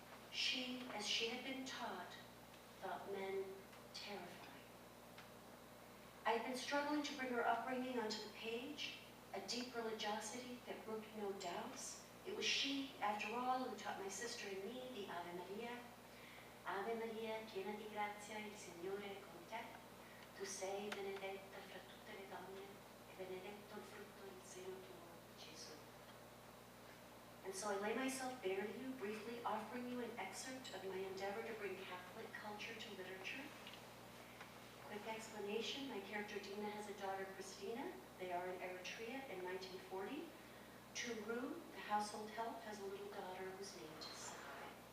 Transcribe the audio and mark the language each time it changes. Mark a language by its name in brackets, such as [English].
[English] She, as she had been taught, thought men terrifying. I had been struggling to bring her upbringing onto the page, a deep religiosity that brooked no doubts. It was she, after all, who taught my sister and me the Ave Maria. [Italian] Ave Maria, piena di grazia, il Signore è con te. Tu sei benedetta fra tutte le donne, e benedetto il frutto del seno tuo, Gesù. [English] And so I lay myself bare to you, briefly offering you an excerpt of my endeavor to bring Catholic culture to literature. Quick explanation, my character Dina has a daughter, Christina. They are in Eritrea in 1940. Turu, the household help, has a little daughter whose name is Sahai.